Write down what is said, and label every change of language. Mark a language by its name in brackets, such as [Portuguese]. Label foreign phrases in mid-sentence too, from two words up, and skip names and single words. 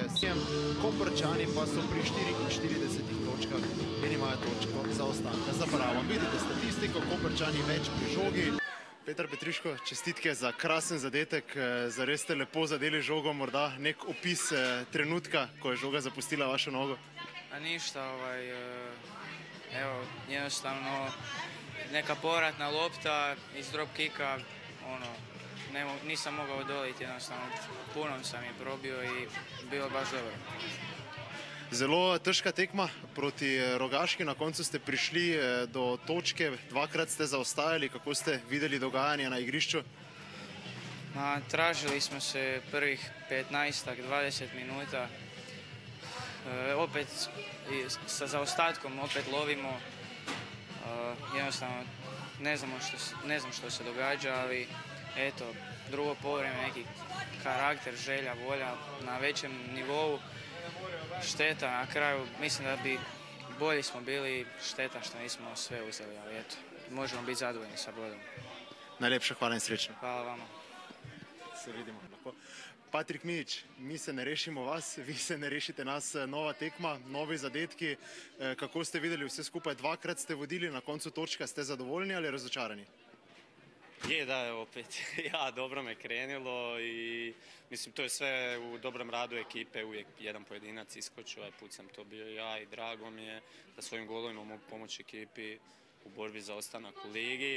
[Slovenian] Koprčani pa so pri 44 točkah in imajo točko zaostanka za Bravom. Vidite statistiko, Koprčani več pri žogi. Petar Petriško, čestitke za krasen zadetek, zares ste lepo zadeli žogo, morda nek opis trenutka, ko je žoga zapustila vašo nogo? [Croatian] Ništa, evo, jednostavno neka povratna lopta iz drop kika, nisam mogao odoliti, jednostavno punom sam je probio i bilo baš dobro. [Slovenian] Zelo težka tekma proti Rogaški, na koncu ste prišli do točke, dvakrat ste zaostajali, kako ste videli dogajanje na igrišču? [Croatian] Tražili smo se prvih 15-20 minuta, opet sa zaostatkom opet lovimo, jednostavno ne znam što se događa, ali eto, drugo povreme, neki karakter, želja, volja na većem nivou. Šteta na kraju, mislim da bi bolji smo bili, šteta što nismo sve uzeli, ali eto, možemo biti zadovoljni sa bodom. [Slovenian] Najlepša hvala in srečno. [Croatian] Hvala vama. [Slovenian] Se vidimo. Patrik Mijić, mi se ne rešimo vas, vi se ne rešite nas, nova tekma, novi zadetki. Kako ste videli vse skupaj? Dvakrat ste vodili, na koncu točka, ste zadovoljni ali razočarani? [Croatian] Je, da, opet, ja, dobro me krenilo i mislim to je sve u dobrom radu ekipe, uvijek jedan pojedinac iskočio, ovaj put sam to bio ja i drago mi je da svojim golovima mogu pomoći ekipi u borbi za ostanak u ligi.